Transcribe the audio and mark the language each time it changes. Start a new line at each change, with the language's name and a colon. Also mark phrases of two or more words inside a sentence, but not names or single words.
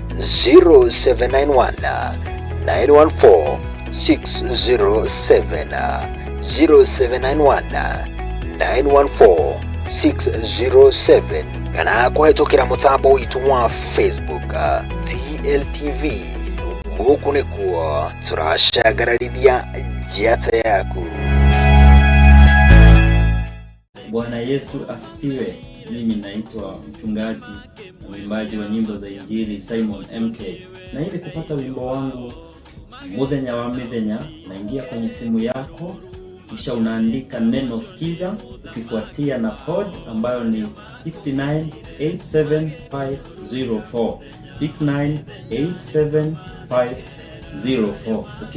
Kikuyu: 0791 914 607 0791 914 607 kana kũhĩtũkĩra mũtambo witũ wa Facebook TLTV. Gũkũ nĩkuo tũracagararithia njata yaku.
Swahili: Bwana Yesu asifiwe. Mimi naitwa mchungaji na mwimbaji wa nyimbo za Injili Simon MK. Na ili kupata wimbo wangu Muthenya wa Mithenya, naingia kwenye simu yako, kisha unaandika neno sikiza, ukifuatia na code ambayo ni 6987504 6987504.